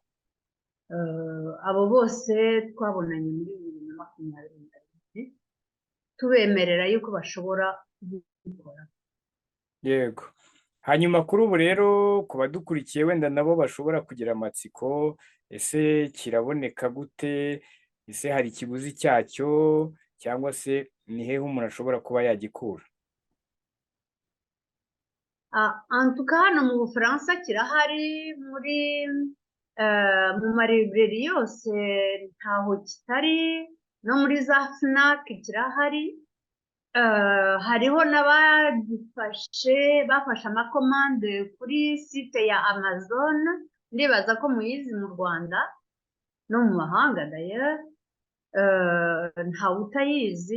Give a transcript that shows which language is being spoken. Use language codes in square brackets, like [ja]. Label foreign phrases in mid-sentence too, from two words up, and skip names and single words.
[rw] Abo bose twabonanye muri 2021 tubemerera yuko bashobora kubikora. Yego. Hanyuma kuri ubu rero ku badukurikiye wenda nabo bashobora kugira amatsiko, ese kiraboneka gute? Ese hari ikiguzi cyacyo, cyangwa se ni hehe umuntu ashobora kuba yagikura? [fr] En tout cas [rw] hano mu Bufaransa kirahari, mu maribreri yose ntaho kitari, no muri za FNAC kirahari. Hariho n'abagifashe bafashe amakomande kuri site ya Amazon, ndibaza ko muyizi mu Rwanda no mu mahanga d'ailleurs, ntawe utayizi.